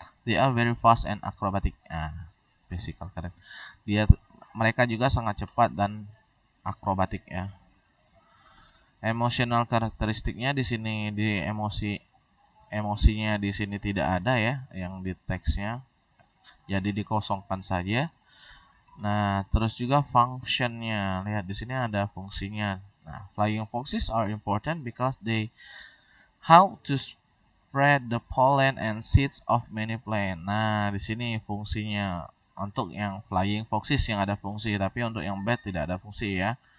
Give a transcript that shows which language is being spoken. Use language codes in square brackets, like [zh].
[en] They are very fast and acrobatic. Physical correct. [id] Mereka juga sangat cepat dan akrobatik ya. Emosional karakteristiknya di sini emosinya di sini tidak ada ya yang di teksnya. Jadi dikosongkan saja. Nah, terus juga functionnya. Lihat di sini ada fungsinya. [en] Nah, flying foxes are important because they help to spread the pollen and seeds of many plants. [id] Nah, di sini fungsinya untuk yang flying foxes yang ada fungsi, tapi untuk yang bat tidak ada fungsi ya.